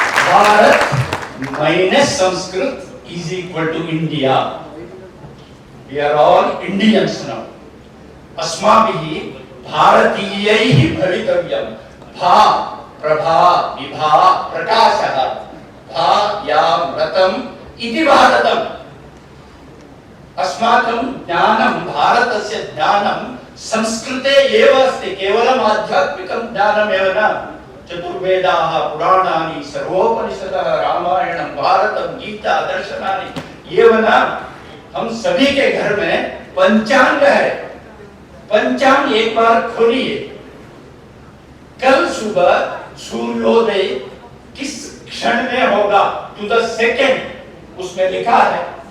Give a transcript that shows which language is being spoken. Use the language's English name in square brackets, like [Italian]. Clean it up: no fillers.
[English] Bharat minus Sanskrit is equal to India. We are all Indians now. [Sanskrit] अस्माभिः भारतीयैः भवितव्यं। भा प्रभा विभा प्रकाशः, भा यां रतम् इति भारतम्। अस्माकं ज्ञानं, भारतस्य ज्ञानं संस्कृते एव अस्ति, केवलम् आध्यात्मिकं ज्ञानमेव न। चतुर्वेदाः, पुराणानि, सर्वोपनिषदः, रामायणं, भारतं, गीता, दर्शनानि एव न, [Hindi] हम सभी के घर में पंचांग है। पंचांग एक बार खोलिए, कल सुबह सूर्योदय किस क्षण में होगा, [English] to the second [Hindi] उसमें लिखा है।